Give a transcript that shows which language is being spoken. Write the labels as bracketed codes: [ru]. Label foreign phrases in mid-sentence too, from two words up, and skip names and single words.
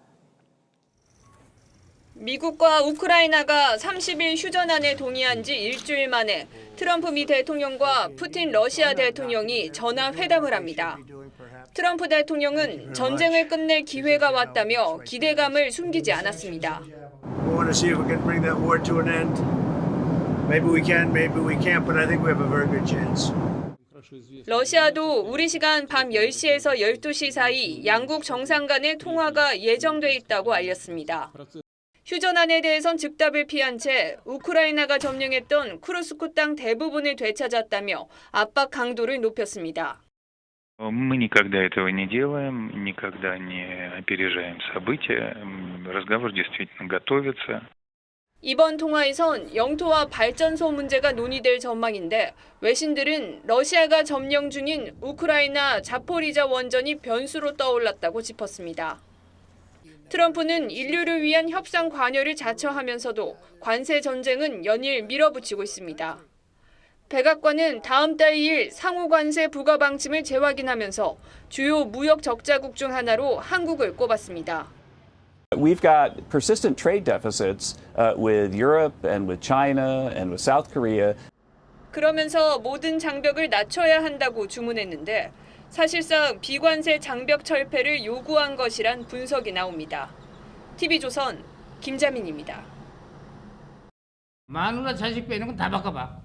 [ko] 미국과 우크라이나가 30일 휴전안에 동의한 지 일주일 만에 트럼프 미 대통령과 푸틴 러시아 대통령이 전화 회담을 합니다. 트럼프 대통령은 전쟁을 끝낼 기회가 왔다며 기대감을 숨기지 않았습니다. [en] We want to see if we can bring that war to an end. Maybe we can, maybe we can't, but I think we have a very good chance. [ko] 러시아도 우리 시간 밤 10시에서 12시 사이 양국 정상 간의 통화가 예정돼 있다고 알렸습니다. 휴전안에 대해선 즉답을 피한 채 우크라이나가 점령했던 쿠르스크 땅 대부분을 되찾았다며 압박 강도를 높였습니다. [ru] Мы никогда этого не делаем, никогда не опережаем события. Разговор действительно готовится. [ko] 이번 통화에선 영토와 발전소 문제가 논의될 전망인데 외신들은 러시아가 점령 중인 우크라이나 자포리자 원전이 변수로 떠올랐다고 짚었습니다. 트럼프는 인류를 위한 협상 관여를 자처하면서도 관세 전쟁은 연일 밀어붙이고 있습니다. 백악관은 다음 달 2일 상호 관세 부과 방침을 재확인하면서 주요 무역 적자국 중 하나로 한국을 꼽았습니다. [en] We've got persistent trade deficits with Europe and with China and with South Korea. [ko] 그러면서 모든 장벽을 낮춰야 한다고 주문했는데 사실상 비관세 장벽 철폐를 요구한 것이란 분석이 나옵니다. TV조선 김자민입니다. 마누라 자식 빼는 건 다 바꿔봐.